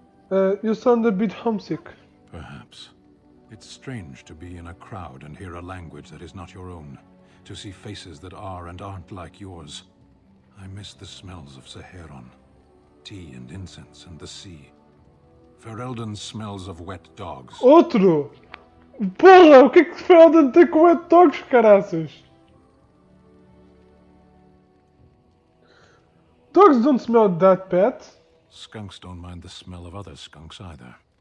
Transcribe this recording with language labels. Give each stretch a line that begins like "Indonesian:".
English: You sound a bit homesick. Perhaps. It's strange to be in a crowd and hear a language that is not your own. To see faces that are and aren't like yours. I miss the smells of Saheron. Tea and incense and the sea. Ferelden smells of wet dogs.
Portuguese: Outro! Porra, o que é que Ferelden tem com
English: wet dogs,
Portuguese: caraças?
English: Dogs don't smell that bad. Skunks don't mind the smell of other skunks either.